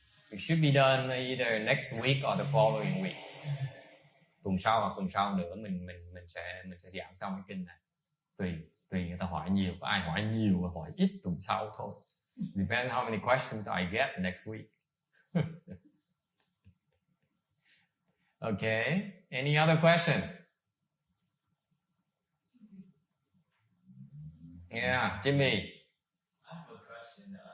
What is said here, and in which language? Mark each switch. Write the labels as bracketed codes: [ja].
[en] It should be done either next week or the following week. [vi] Tuần sau hoặc tuần sau nữa mình sẽ giảng xong cái kinh này. Tùy người ta hỏi nhiều, có ai hỏi nhiều và hỏi ít tuần sau thôi. [en] Depends how many questions I get next week. Okay. Any other questions? Yeah, Jimmy. I have a question.